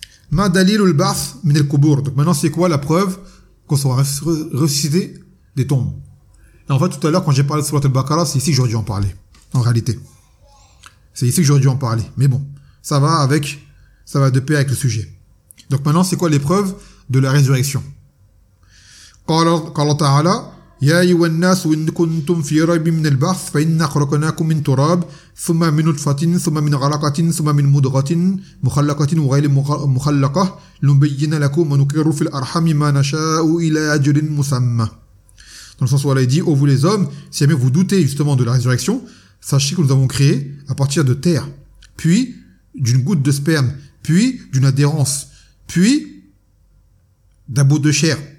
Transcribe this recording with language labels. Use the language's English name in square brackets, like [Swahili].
[Arabic] Ma dalil al-ba'th min al-kubur. [French] Donc maintenant, c'est quoi la preuve qu'on sera ressuscité des tombes? Et en fait, tout à l'heure, quand j'ai parlé de Surat al-Baqarah, c'est ici que j'aurais dû en parler, en réalité. C'est ici que j'aurais dû en parler. Mais bon, ça va de pair avec le sujet. Donc maintenant, c'est quoi l'épreuve de la résurrection? [Arabic] Qala ta'ala, يا أيها الناس وإن كنتم في ريب من البعث فإنا خلقناكم من تراب ثم من نطفة ثم من علقة ثم من مضغة مخلقة وغير مخلقة لنبين لكم ونقر في الأرحام ما نشاء إلى أجل مسمى. [French] Dans le sens où Allah dit, ô vous les hommes, si jamais vous doutez justement de la résurrection, sachez que nous avons créé à partir de terre, puis d'une goutte de sperme, puis d'une adhérence, puis d'un bout de chair.